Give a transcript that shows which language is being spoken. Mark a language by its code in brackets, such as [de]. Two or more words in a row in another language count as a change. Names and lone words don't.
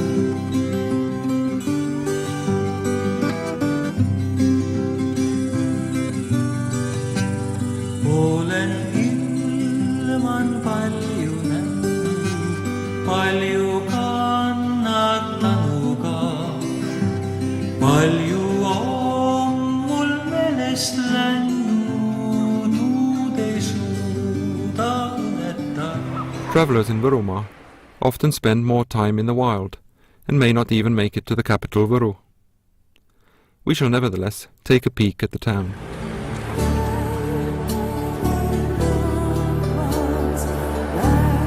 [et] Olen ilman palju näinud, palju kannatanuga. Palju on mul meelest läinud, uud ei suuda uneta. [en] Travellers in Võrumaa often spend more time in the wild and may not even make it to the capital Võru. We shall nevertheless take a peek at the town. Love